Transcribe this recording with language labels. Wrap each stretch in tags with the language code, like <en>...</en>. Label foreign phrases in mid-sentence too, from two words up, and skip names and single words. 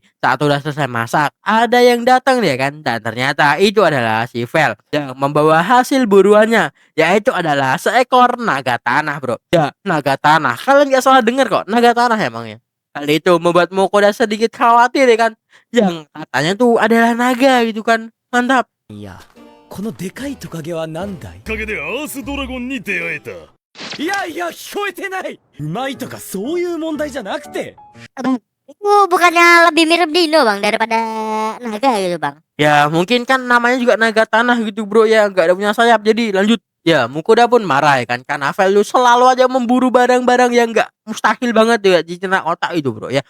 <id>Saat udah selesai masak, ada yang datang ya kan, dan ternyata itu adalah si Vel yang membawa hasil buruannya, yaitu adalah seekor naga tanah bro. Ya naga tanah, kalian gak salah dengar kok, naga tanah emangnya. Hal itu membuat Mukoda sedikit khawatir ya kan, yang katanya tuh adalah naga gitu kan. Mantap.</id> <ja>いやこのでかいトカゲは何だいおかげでアースドラゴンに出会えた。いやいや聞こえてないうまいとかそういう問題じゃなくて</ja> <id>Bang, itu bukannya lebih mirip Dino Bang daripada naga gitu Bang? Ya mungkin kan namanya juga naga tanah gitu bro ya, nggak ada punya sayap. Jadi lanjut. Ya Mukoda pun marah ya kan karena Vel lu selalu aja memburu barang-barang yang nggak mustahil banget ya di cerna otak itu bro ya.</id>